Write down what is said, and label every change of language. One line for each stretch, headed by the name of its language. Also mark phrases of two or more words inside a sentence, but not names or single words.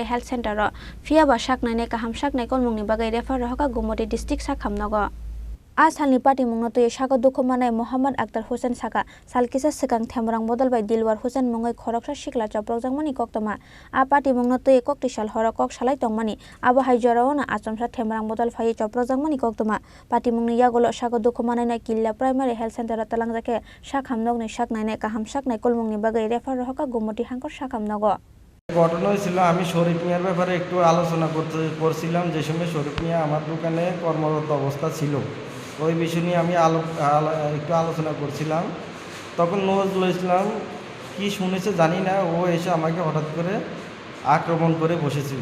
English: health center
Kok Borok: ro fia ba saknai ne kaham saknai kol mungni bagai refer rohaka Gumoti district sakhamnago Asalni party mungno tuye saka dukumanai Muhammad Akhtar Hussein saka salkisa sekang themrang bodal bai Dilwar Hussein mungai khorokra sikla Choprojangmani koktoma a party mungno tuye kok tisal hora kok salai tongmani abo hai jorao na achomsa themrang bodal phai Choprojangmani koktoma party mungni yagolo saka dukumanai na killa
English: primary health center
Kok Borok: talangjake sakhamnog ni saknai ne kaham saknai kol mungni bagai refer rohaka Gumoti hankor sakhamnago
Bangla: ঘটনা হয়েছিল আমি শরীফ মিয়ার ব্যাপারে একটু আলোচনা করছিলাম যে সময় শরীফ মিয়া আমার দোকানে কর্মরত অবস্থা ছিল ওই বিষয় নিয়ে আমি একটু আলোচনা করছিলাম তখন নজরুল ইসলাম কি শুনেছে জানি না ও এসে আমাকে হঠাৎ করে আক্রমণ করে বসেছিল।